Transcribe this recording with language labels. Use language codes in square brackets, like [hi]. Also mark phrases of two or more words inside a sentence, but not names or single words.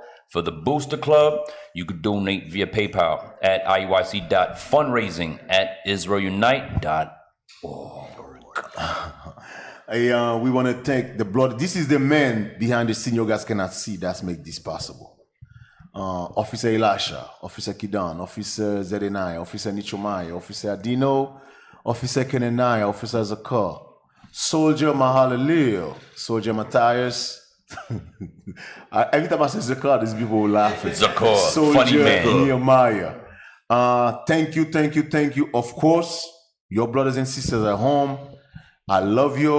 [en] For the Booster Club, you could donate via PayPal at iuic.fundraising@israelunite.org. We want to thank the blood. This is the man behind the scene you guys cannot see that's make this possible. Officer Elisha, Officer Kidan, Officer Zedenai, Officer Nichomai, Officer Adino, Officer Kenenai, Officer Zakar, Soldier Mahalalil, Soldier Matthias. Every time I say Zakar, these people will laugh. Zakar, Soldier funny man. Nehemiah. Thank you. Of course, your brothers and sisters at home, I love you.